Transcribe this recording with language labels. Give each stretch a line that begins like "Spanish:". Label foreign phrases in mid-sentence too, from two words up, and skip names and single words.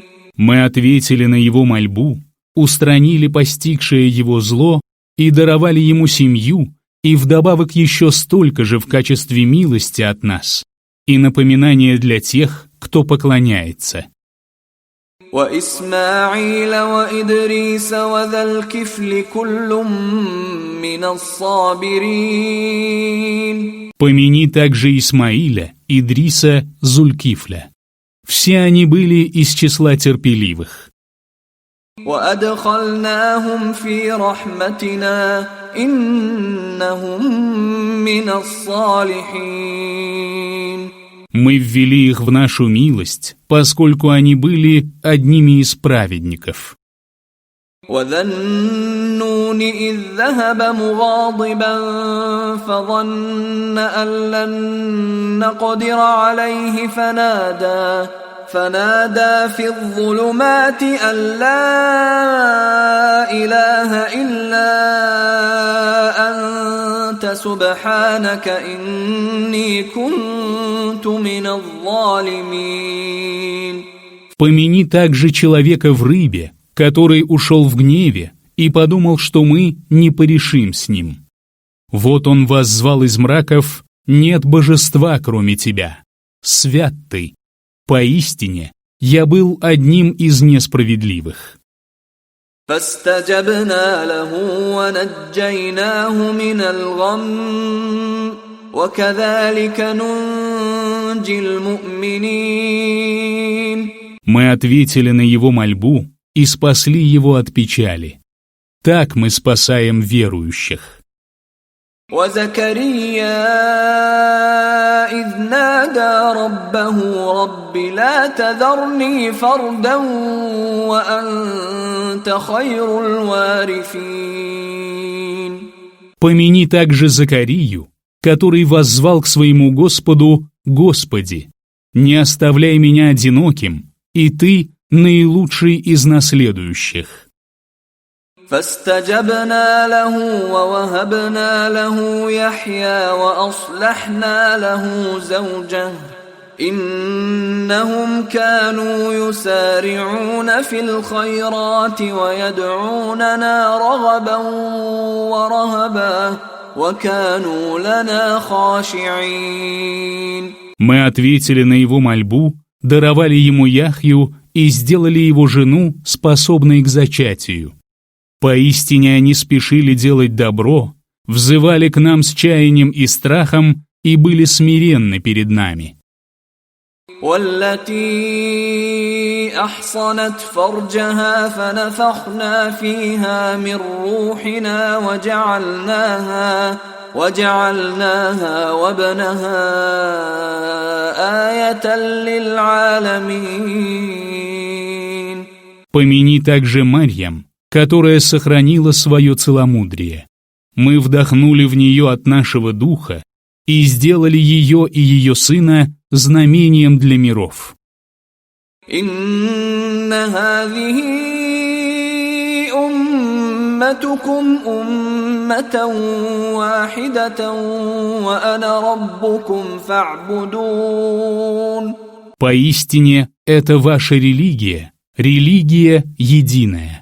Russian: Мы ответили на его мольбу, устранили постигшее его зло и даровали ему семью, и вдобавок еще столько же в качестве милости от нас, и напоминание для тех, кто поклоняется.
Arabic: وإسماعيل وإدريس وذا الكفل كل من الصابرين.
Russian: Помяни также Исмаиля, Идриса, Зулькифля. Все они были из числа терпеливых.
Arabic: وأدخلناهم في رحمتنا إنهم من الصالحين.
Russian: Мы ввели их в нашу милость, поскольку они были одними из праведников.
Arabic: وذا النون إذ ذهب مغاضبا فظن أن لن نقدر عليه فنادى في الظلمات أن لا إله إلا أنت سبحانك إني كنت من الظالمين.
Russian: Помяни также человека в рыбе, который ушел в гневе и подумал, что мы не порешим с ним. Вот он воззвал из мраков: «Нет божества, кроме тебя. Свят ты. Поистине, я был одним из несправедливых».
Arabic: فاستجبنا له ونجيناه من الغم وكذلك ننجي المؤمنين.
Russian: Мы ответили на его мольбу и спасли его от печали. Так мы спасаем верующих.
Arabic: وزكريا إذ نادى ربه رب لا تذرني فردا وأنت خير الوارثين.
Russian: Помяни также Закарию, который воззвал к своему Господу: «Господи, не оставляй меня одиноким, и Ты наилучший из наследующих».
Arabic: فاستجبنا له ووهبنا له يحيى وأصلحنا له زوجه إنهم كانوا يسارعون في الخيرات ويدعوننا رغبا ورهبا وكانوا لنا خاشعين.
Russian: Мы ответили на его мольбу, даровали ему Яхью и сделали его жену способной к зачатию. Поистине они спешили делать добро, взывали к нам с чаянием и страхом и были смиренны перед нами.
Arabic: والتي أحصنت فرجها فنفخنا فيها من روحنا وجعلناها وابنها آية للعالمين.
Russian: Помяни также Марьям, которая сохранила свое целомудрие. Мы вдохнули в нее от нашего духа и сделали ее и ее сына знамением для миров.
Arabic: «إن هذه أمتكم أمة واحدة وأنا ربكم فاعبدون».
Russian: Поистине, это ваша религия, религия единая.